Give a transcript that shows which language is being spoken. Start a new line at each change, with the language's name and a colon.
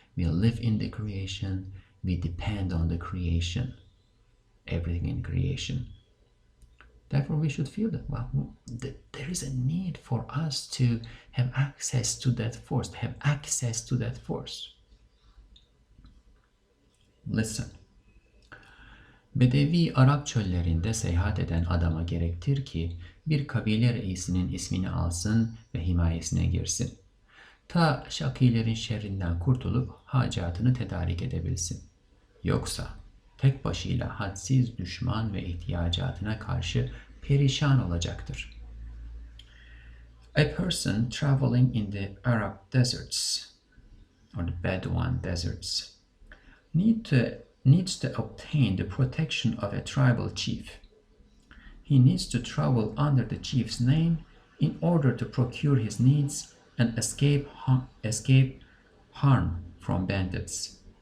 English: We live in the creation. We depend on the creation. Everything in creation. Therefore, we should feel that, there is a need for us to have access to that force, to have access to that force. Listen.
Turkish: Bedevi Arap çöllerinde seyahat eden adama gerektir ki bir kabile reisinin ismini alsın ve himayesine girsin. Ta şakilerin şerrinden kurtulup hacatını tedarik edebilsin. Yoksa tek başıyla hadsiz düşman ve ihtiyacatına karşı perişan olacaktır.
English: A person traveling in the Arab deserts or the Bedouin deserts needs to obtain the protection of a tribal chief. He needs to travel under the chief's name in order to procure his needs and escape harm from bandits.